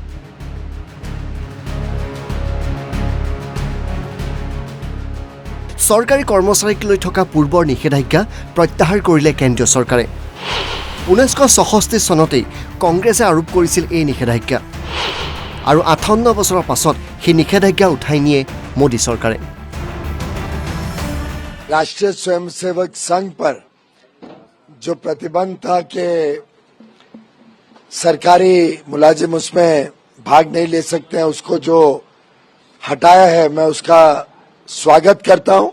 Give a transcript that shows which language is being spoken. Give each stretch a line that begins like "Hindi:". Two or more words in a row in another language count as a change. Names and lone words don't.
Assamese: চৰকাৰী কৰ্মচাৰীক লৈ থকা পূৰ্বৰ নিষেধাজ্ঞা প্ৰত্যাহাৰ কৰিলে কেন্দ্ৰীয় চৰকাৰে। 1966 চনতেই কংগ্ৰেছে আৰোপ কৰিছিল এই নিষেধাজ্ঞা আৰু 58 বছৰৰ পাছত সেই নিষেধাজ্ঞা উঠাই নিয়ে মোদী চৰকাৰে।
Hindi: राष्ट्रीय स्वयंसेवक संघ पर जो प्रतिबंध था कि सरकारी मुलाजिम उसमें भाग नहीं ले सकते हैं, उसको जो हटाया है मैं उसका स्वागत करता हूं।